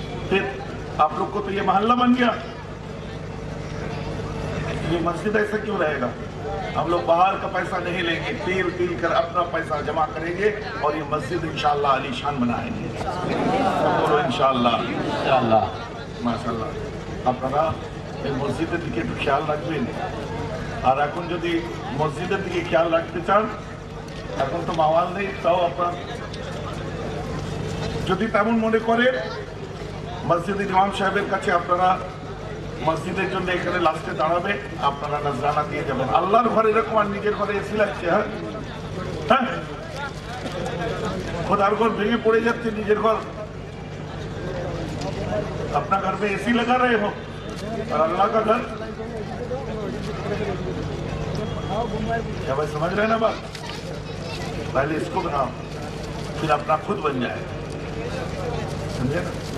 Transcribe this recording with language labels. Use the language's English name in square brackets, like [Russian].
[Hindi] फिर आप लोग को तो ये मोहल्ला बन गया। ये मस्जिद ऐसा क्यों रहेगा? हम लोग बाहर का पैसा नहीं लेंगे, तिल कर अपना पैसा जमा करेंगे और ये मस्जिद इंशाअल्लाह आलीशान बनाएंगे। बोलो इंशाअल्लाह माशाअल्लाह। [Bangla] আপনারা এই মসজিদের দিকে একটু খেয়াল রাখবেন। আর এখন যদি মসজিদের দিকে খেয়াল রাখতে চান, এখন তো মাওয়াল নেই, তাও আপনার যদি তেমন মনে করেন মসজিদের ইমাম সাহেবের কাছে আপনারা মসজিদের জন্য এখানে লাস্টে দাঁড়াবে, আপনারা নজরানা দিয়ে যাবেন। আল্লাহর ঘরে এরকম আর নিজের ঘরে এসি লাগছে। হ্যাঁ হ্যাঁ, খোদার ঘর ভেঙে পড়ে যাচ্ছে, নিজের ঘর। [Hindi] अपना घर में एसी लगा रहे हो और अल्लाह का घर। क्या भाई समझ रहे हैं ना बात? पहले इसको बनाओ, फिर अपना खुद बन जाए, समझे ना?